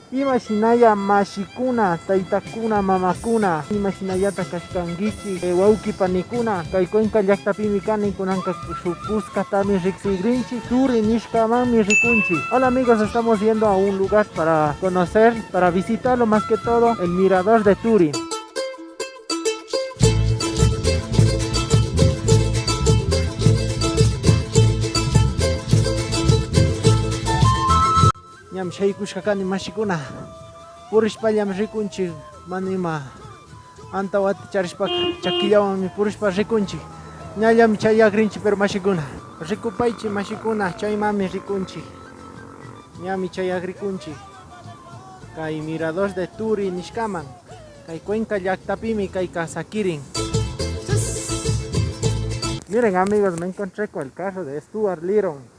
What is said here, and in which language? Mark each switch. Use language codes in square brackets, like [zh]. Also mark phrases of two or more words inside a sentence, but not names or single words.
[qu] Imashinaya mashikuna, taytakuna, mamakuna, imashinayata kashkangichi, wauki panikuna, kay Cuenca llaqtapimi kani kunanka shukuskatami riqsigrinchi, Turi nishkamami rikunchi. [es] Hola amigos, estamos yendo a un lugar para conocer, para visitarlo más que todo, el mirador de Turi. [qu] Ñam shaykushkakani mashikuna purishpallam rikunchik manima antawata charishpaka chakillawanmi purishpa rikunchik ñallami chay akrinchik pero mashikuna rikupaychik mashikuna chaymami rikunchik ñami chay agrikunchik kay mirador de Turi nishkaman kay Cuenca llaqtapimi kay Sakirin. [es] Miren amigos, me encontré con el carro de Stuart Little.